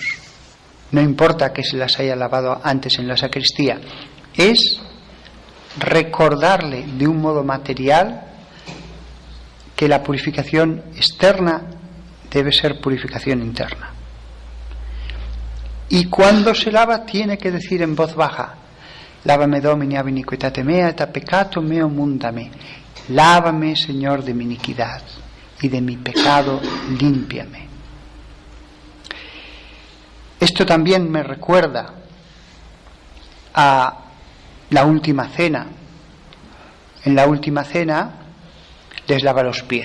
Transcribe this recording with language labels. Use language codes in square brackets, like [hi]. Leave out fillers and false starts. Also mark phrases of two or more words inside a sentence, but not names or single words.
[es] No importa que se las haya lavado antes en la sacristía, es recordarle de un modo material que la purificación externa debe ser purificación interna. Y cuando se lava tiene que decir en voz baja, [la] lávame Domini ab iniquitate mea et a peccato meo mundame. [es] Lávame, Señor, de mi iniquidad y de mi pecado límpiame. Esto también me recuerda a la última cena. En la última cena les lava los pies.